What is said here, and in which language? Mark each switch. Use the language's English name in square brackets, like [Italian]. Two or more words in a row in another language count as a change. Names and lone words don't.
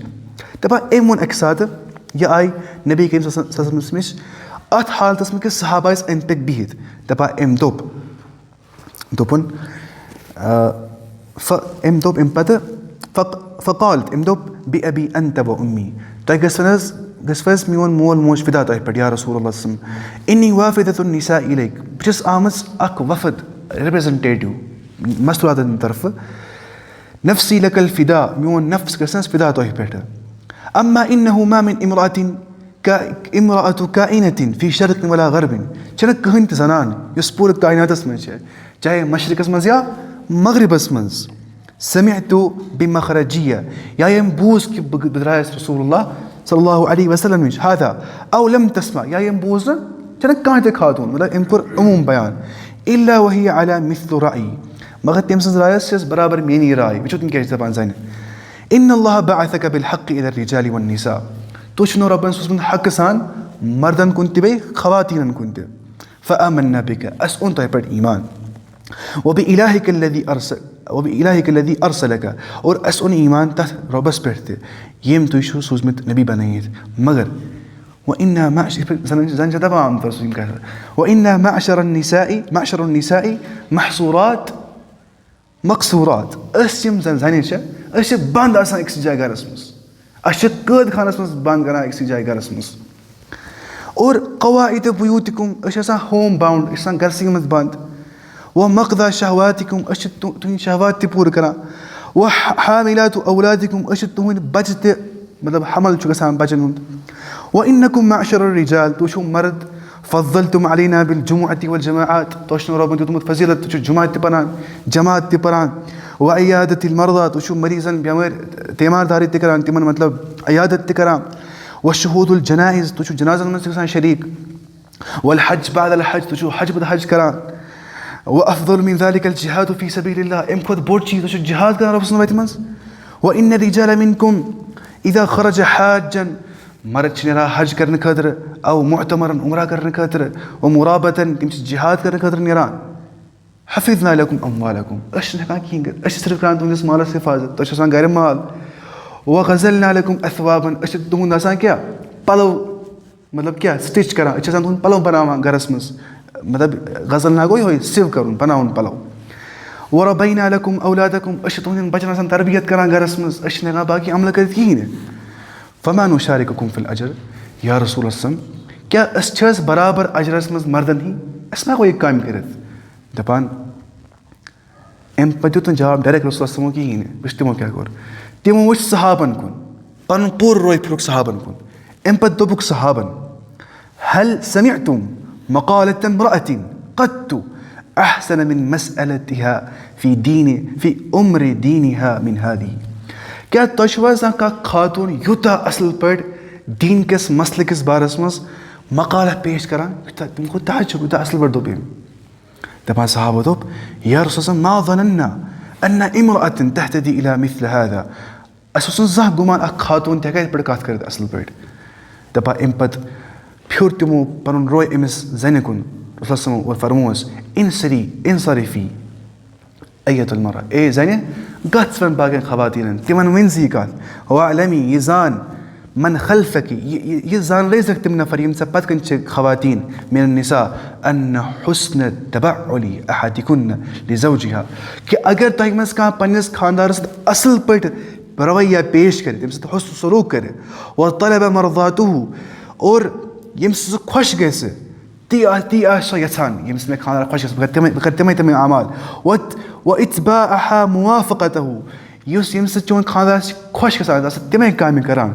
[Kashmiri] دَپان أمۍ ووٚن اَکہِ ساتہٕ یہِ آیہِ [Arabic] نبی کریم صلی اللہ علیہ وسلمَس [Kashmiri] نِش اَتھ حالتَس منٛز کہِ صحابہ ٲسۍ أنٛدۍ پٔکۍ بِہِتھ دَپان أمۍ دوٚپُن أمۍ دوٚپ اَمہِ پَتہٕ فقالت أمۍ دوٚپ [Arabic] بِ ابی انت و اُمی [Kashmiri] تۄہہِ گژھوٕ حظ میون مول موج فِدا تۄہہِ پٮ۪ٹھ [Arabic] یا رسوٗل اللہ صلی اللہ علیہ وسلم اِنی وافِدۃ النساء الیک [Kashmiri] بہٕ چھَس آمٕژ اَکھ وفد رِپرٛزنٹیٹِو مستوٗراتَن ہِنٛدِ طرفہٕ [Arabic] نفسی لک الفدا [Kashmiri] میون نفس گژھِ نہ حظ فِدا تۄہہِ پٮ۪ٹھ [Arabic] اما انہُ ما من امرأۃ کائنۃ فی شرق ولا غربٍ [Kashmiri] چھَنہٕ کٕہٕنۍ تہِ زنان یۄس پوٗرٕ کایناتَس منٛز چھےٚ چاہے مشرقَس منٛز یا مغربَس منٛز [Arabic] سمعت بمخرجیہ [Kashmiri] یا ییٚمۍ بوٗز کہِ بہٕ درٛایَس [Arabic] رسوٗل اللہ صلی اللہُ علیہ وسلم [Kashmiri] نِش [Arabic] ہادا او لم تسمع یا [Kashmiri] ییٚمۍ بوٗز نہٕ چھَنہٕ کانٛہہ تہِ خاتوٗن مطلب أمۍ کوٚر عموٗم بیان [Arabic] الا وہی علی مثل رأیی [Kashmiri] مگر تٔمۍ سٕنٛز راے ٲس برابر میٲنی راے وٕچھو تِم کیٛاہ چھِ دَپان زَنہِ [Arabic] اِنَ اللّٰہ بَعَثَکَ بِالحَقِّ إِلَى الرِّجَالِ وَالنِّسَاءِ [Kashmiri] تُہۍ چھُنو رۄبَن سوٗزمُت حقہٕ سان مردَن کُن تہِ بیٚیہِ خواتیٖنَن کُن تہِ [Arabic] فآمَنَّا بِکَ [Kashmiri] اَسہِ اوٚن تۄہہِ پٮ۪ٹھ ایٖمان [Arabic] وَبِإِلٰہِکَ الَّذِی أَرسَلَکَ [Kashmiri] اور اَسہِ اوٚن ایٖمان تَتھ رۄبَس پٮ۪ٹھ تہِ ییٚمۍ تُہۍ چھُو سوٗزمٕتۍ نبی بَنٲیِتھ مگر وإنا زن چھِ دَپان عام طور سُہ یِم کَتھٕ [Arabic] وإنا معشر النساء محصورات مقصورات. [Kashmiri] أسۍ یِم زَن زَنہِ چھِ أسۍ چھِ بنٛد آسان أکسٕے جایہِ گَرَس منٛز. اَسہِ چھِ قٲد خانَس منٛز بنٛد کَران أکسٕے جایہِ گَرَس منٛز. اور [Arabic] قواعد بیوٗتِکُم [Kashmiri] أسۍ چھِ آسان [English] home bound [Kashmiri] أسۍ چھِ آسان گَرسٕے منٛز بنٛد. [Arabic] ومقضى شہواتِکُم [Kashmiri] أسۍ چھِ تُہٕنٛدۍ شہوات تہِ پوٗرٕ کَران. [Arabic] وحاملات اولادِکُم [Kashmiri] أسۍ چھِ تُہٕنٛدۍ بَچہِ تہِ مطلب حمل چھُ گژھان بَچَن ہُنٛد. [Arabic] وإنکُم معشر الرجال [Kashmiri] تُہۍ چھِو مرد [Arabic] فضلتم علینا بالجمعة والجماعات [Kashmiri] تۄہہِ چھُنہٕ رۄبن دیُتمُت فضیٖلت تُہۍ چھِو جمعہ تہِ پَران جماعت تہِ پَران. [Arabic] وعیادت المرضى [Kashmiri] تُہۍ چھِو مریٖضن بٮ۪مٲرۍ تیمارداری تہِ کَران تِمن مطلب عیادت تہِ کَران. [Arabic] وشہوٗد الجنائز [Kashmiri] تُہۍ چھِو جنازن منٛز تہِ گژھان شریٖک. [Arabic] والحج بعد الحج [Kashmiri] تُہۍ چھِو حج پتہٕ حج کَران. [Arabic] وافضل من ذلك الجهاد في سبيل الله [Kashmiri] اَمہِ کھۄتہٕ بوٚڑ چیٖز تُہۍ چھِو جہاد کَران رۄبہٕ سٕنٛزِ وَتہِ منٛز. [Arabic] وإن الرجال منكم إذا خرج حاجا [Kashmiri] مرد چھِ نیران حج کَرنہٕ خٲطرٕ [Arabic] او معتمرن [Kashmiri] عمرہ کَرنہٕ خٲطرٕ ومرابطن تِم چھِ جہاد کَرنہٕ خٲطرٕ نیران. [Arabic] حفظنا لكم أموالكم [Kashmiri] أسۍ چھِنہٕ ہٮ۪کان کِہیٖنۍ کٔرِتھ أسۍ چھِ صرف کَران تُہٕنٛدِس مالس حِفاظت تۄہہِ چھُ آسان گرِ مال. [Arabic] وغزلنا لكم أثوابا [Kashmiri] أسۍ چھِ تُہُنٛد آسان کیٛاہ پَلو مطلب کیٛاہ سٹِچ کَران أسۍ چھِ آسان تُہُنٛد پَلو بَناوان گَرَس منٛز مطلب غزلنا گوٚو یِہوٚے سِو کَرُن بَناوُن پَلو. [Arabic] وربينا لكم أولادكم [Kashmiri] أسۍ چھِ تُہٕنٛدٮ۪ن بَچَن آسان تربیت کَران گَرَس منٛز أسۍ چھِنہٕ ہٮ۪کان باقٕے عملہٕ کٔرِتھ کِہیٖنۍ نہٕ. [Arabic] فما نشارككم في الأجر یا رسول اللہ [Kashmiri] کیٛاہ أسۍ چھِ حظ برابر اجرس منٛز مردن ہِنٛدۍ أسۍ ما ہٮ۪کو یہِ کامہِ کٔرِتھ. دَپان اَمہِ پتہٕ دیُت نہٕ جواب ڈایریکٹ رسول اللہ کِہیٖنۍ نہٕ وٕچھ تِمو کیٛاہ کوٚر. تِمو وٕچھ صحابن کُن پنُن پوٗرٕ روے پھِرُکھ صحابن کُن. اَمہِ پتہٕ دوٚپُکھ صحابن [Arabic] هل سمعتم مقالة امرأة قط أحسن من مسألتها في أمر دينها من هذه. [Kashmiri] کیٛاہ تۄہہِ چھُو حظ کانٛہہ خاتوٗن یوٗتاہ اَصٕل پٲٹھۍ دیٖن کِس مسلہٕ کِس بارس منٛز مقالہ پیش کران یوٗتاہ تِم کوٗتاہ چھُ کوٗتاہ اَصٕل پٲٹھۍ دوٚپ أمۍ. دَپان صحابو دوٚپ [Arabic] یا رسول اللہ ما ظننا أن امرأة تهتدي إلى مثل هذا. [Kashmiri] اَسہِ اوس نہٕ زانٛہہ گُمان اکھ خاتوٗن تہِ ہٮ۪کہِ یِتھ پٲٹھۍ کَتھ کٔرِتھ اَصٕل پٲٹھۍ. دَپان اَمہِ پتہٕ پھیوٗر تِمو پنُن روے أمِس زنہِ کُن رسول اللہ اور فرمووس [Arabic] انصرفی ایت المرأة [Kashmiri] اے زنہِ گژھ ژٕ وَن باقین خواتیٖنن تِمن ؤنۍ زِ یہِ کَتھ. واعلمی یہِ زان [Arabic] من خلفکی [Kashmiri] یہِ زاننٲیزٮ۪کھ تِم نفر یِم ژےٚ پتہٕ کَنۍ چھِ خواتیٖن [Arabic] من النساء ان حسن تبعلی احدکن لزوجها [Kashmiri] کہِ اگر تۄہہِ منٛز کانٛہہ پننِس خانٛدارس سۭتۍ اصٕل پٲٹھۍ رویہ پیش کرِ تٔمِس سۭتۍ حُسن سلوٗک کرِ [Arabic] وطلب مرضاتہُ [Kashmiri] اور ییٚمہِ سۭتۍ سُہ خۄش گژھِ تی آسہِ سۄ یژھان ییٚمہِ سۭتۍ مےٚ خانٛدار خۄش گژھِ بہٕ کرٕ تِمے اعمال. [Arabic] واتباعها موافقته [Kashmiri] یُس ییٚمہِ سۭتۍ چون خانٛدار چھِ خۄش گژھان ژٕ آسکھ تِمے کامہِ کران.